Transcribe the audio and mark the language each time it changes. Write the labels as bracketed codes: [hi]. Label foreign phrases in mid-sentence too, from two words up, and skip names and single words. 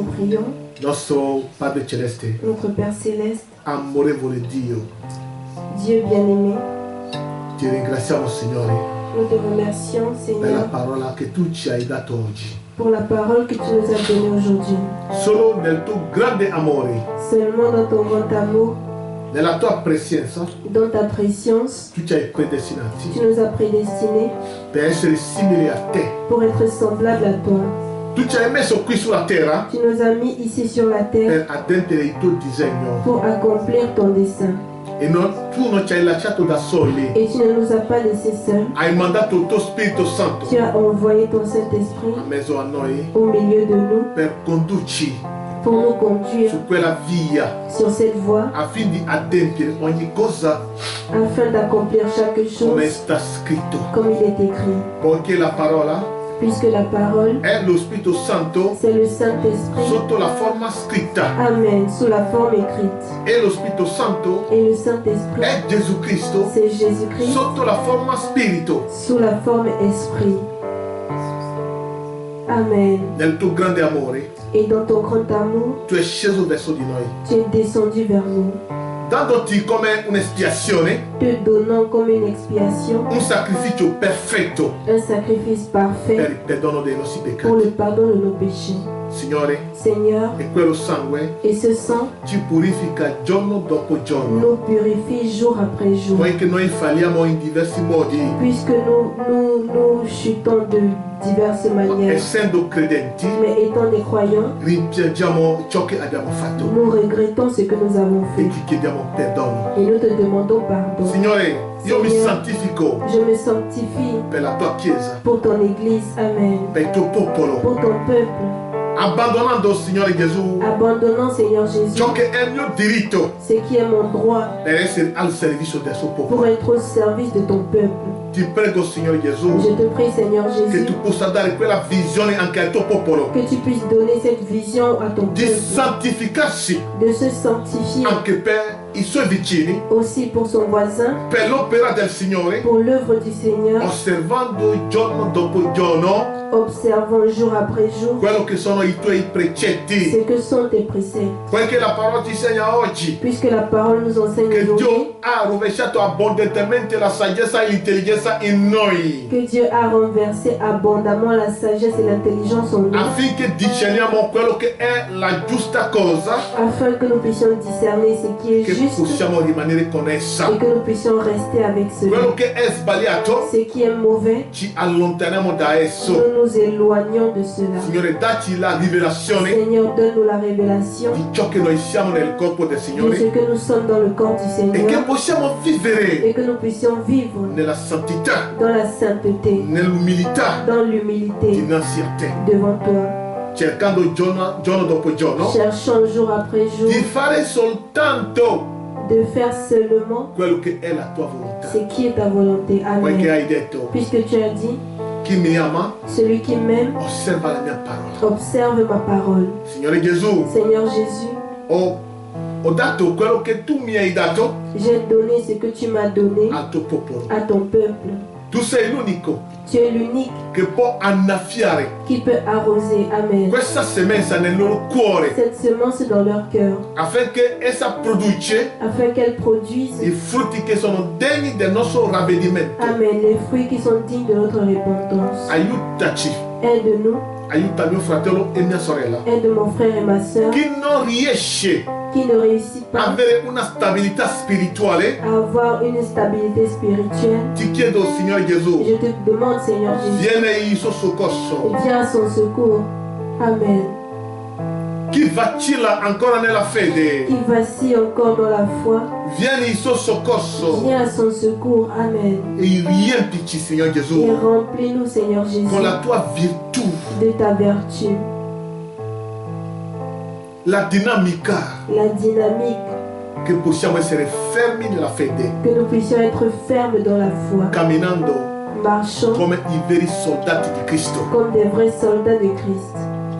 [fr] Prions. [it] Nostro Padre Celeste, [fr] Notre Père Céleste, [it] amorevole Dio, [fr] Dieu bien-aimé, [it] ti ringraziamo Signore [fr] nous te remercions, [it] per la [fr] Seigneur, [it] parola che tu ci hai dato oggi. [fr] pour la parole que tu nous as donnée aujourd'hui. [it] Solo nel tuo grande amore, [fr] Seulement dans ton grand amour, [it] nella tua presenza, [fr] dans ta préscience, [it] tu ci hai predestinati [fr] tu nous as prédestinés [it] per essere simili a te. [fr] pour être semblables à toi. [it] Tu ci hai messo qui sulla terra [fr] Tu nous as mis ici sur la terre [it] per adempiere il tuo disegno [fr] pour accomplir ton dessein. [it] e tu non ci hai lasciato da soli. [fr] Et tu ne nous as pas laissés seuls. [it] Hai mandato il tuo Spirito Santo [fr] Tu as envoyé ton [it] a [fr] Saint-Esprit [it] mezzo a noi [fr] au milieu de nous [it] per condurci [fr] pour nous conduire [it] su quella via [fr] sur cette voie [it] affinché di adempiere ogni cosa [fr] afin d'accomplir chaque [it] come [fr] chose [it] sta scritto. [fr] comme il est écrit. [it] Poiché la parola [fr] Puisque la parole, [it] è lo Spirito Santo [fr] c'est le Saint-Esprit. [it] sotto la forma scritta [fr] Amen. Sous la forme écrite. [it] e lo Spirito Santo [fr] Et le Saint-Esprit, [it] è Gesù Cristo [fr] c'est Jésus-Christ [it] sotto la forma spirito. [fr] sous la forme esprit. Amen. [it] Nel tuo grande amore [fr] Et dans ton grand amour, [it] tu è sceso verso di noi, [fr] tu es descendu vers nous, [it] dandoti come un'espiazione, [fr] te donnant comme une expiation [it] un sacrificio perfetto [fr] un sacrifice [it] per [fr] parfait [it] il perdono dei nostri [fr] pour [it] peccati. [fr] le pardon de nos péchés. [it] Signore, [fr] Seigneur, [it] e quello sangue [fr] et ce sang [it] ci purifica giorno dopo giorno. [fr] nous purifie jour après jour. [it] Poiché noi falliamo in diversi modi, [fr] Puisque nous chutons de diverses manières, [it] essendo credenti, [fr] mais étant des croyants, [it] rimpiangiamo ciò che abbiamo fatto [fr] nous regrettons ce que nous avons [it] e [fr] fait [it] ti chiediamo perdono. [fr] et nous te demandons pardon. [it] Signore, io mi Signore, santifico [fr] je me sanctifie [it] per la tua Chiesa, [fr] pour ton Église, Amen, [it] per il tuo popolo, [fr] pour ton peuple, [it] abbandonando, Signore Gesù, [fr] abandonnant, Seigneur Jésus, [it] ciò che è il mio diritto [fr] ce qui est mon droit [it] per essere al servizio del suo [fr] pour [it] popolo. [fr] être au service de ton peuple. [it] Ti prego, Signore Gesù, [fr] Je te prie, Seigneur [it] che [fr] Jésus, [it] tu possa dare quella visione anche al tuo popolo, [fr] que tu puisses donner cette vision à ton [it] di [fr] peuple, [it] santificarsi [fr] de se sanctifier [it] anche per i suoi vicini, [fr] aussi pour son voisin, [it] per l'opera del Signore, [fr] pour l'œuvre du Seigneur, [it] osservando giorno dopo giorno [fr] observant jour après jour [it] quello che sono i tuoi precetti. [fr] ce que sont tes préceptes. [it] Poiché la parola ci insegna oggi [fr] Puisque la parole nous enseigne [it] che [fr] aujourd'hui [it] Dio ha rovesciato abbondantemente la saggezza e l'intelligenza in noi, [fr] que Dieu a renversé abondamment la sagesse et l'intelligence en nous, [it] affinché discerniamo quello che è la giusta cosa, [fr] afin que nous puissions discerner ce qui est [it] che [fr] juste [it] possiamo rimanere con essa. [fr] et que nous puissions rester avec [it] Quello [fr] cela. [it] che è sbagliato, [fr] Ce qui est mauvais, [it] ci allontaniamo da esso. [fr] nous nous éloignons de cela. [it] Signore, dacci la rivelazione [fr] Seigneur, donne-nous la révélation [it] di ciò che noi siamo nel corpo del [fr] de ce [it] Signore [fr] que nous sommes dans le corps du [it] e che [fr] Seigneur [it] possiamo vivere [fr] et que nous puissions vivre [it] nella santità, [fr] dans la sainteté, [it] nell'umiltà [fr] dans l'humilité [it] dinanzi a te, [fr] devant toi, [it] cercando giorno dopo giorno [fr] cherchant jour après jour [it] di fare soltanto [fr] de faire seulement [it] quello che è la tua volontà. [fr] ce qui est ta volonté. [it] Poiché [fr] Amen. [it] hai detto, [fr] Puisque tu as dit, [it] chi mi ama [fr] celui qui m'aime [it] osserva la mia parola. [fr] observe ma parole. [it] Signore Gesù, [fr] Seigneur Jésus, [it] ho dato quello che tu mi hai dato [fr] j'ai donné ce que tu m'as donné [it] al tuo popolo. [fr] à ton peuple. [it] Tu sei l'unico [fr] Tu es l'unique [it] che può annaffiare [fr] qui peut arroser. Amen. [it] questa semenza nel loro cuore [fr] Cette semence dans leur cœur, [it] affinché essa produce [fr] afin qu'elle produise, [it] i frutti che sono degni del nostro ravvedimento. [fr] Amen, les fruits qui sont dignes de notre repentance. [it] Aiutaci, [fr] Aide-nous, [it] aiuta mio fratello e mia sorella. [fr] aide mon frère et ma soeur [it] Chi non riesce [fr] qui ne réussit [it] a [fr] pas [it] avere una stabilità spirituale, [fr] à avoir une stabilité spirituelle. [it] ti chiedo, Signore Gesù, [fr] Je te demande, Seigneur Jésus, [it] vieni in suo soccorso. [fr] viens à son secours. Amen. [it] Chi vacilla ancora nella fede, [fr] Qui vacille encore dans la foi, [it] vieni in suo soccorso [fr] viens à son secours. Amen. [it] e riempici, Signore [fr] Et [it] Gesù, [fr] remplis-nous, Seigneur Jésus, [it] con la tua virtù, [fr] de ta vertu, [it] la dinamica, [fr] la dynamique, [it] che possiamo essere fermi nella fede, [fr] que nous puissions être fermes dans la foi, [it] camminando [fr] marchant [it] come i veri soldati di Cristo. [fr] comme des vrais soldats de Christ.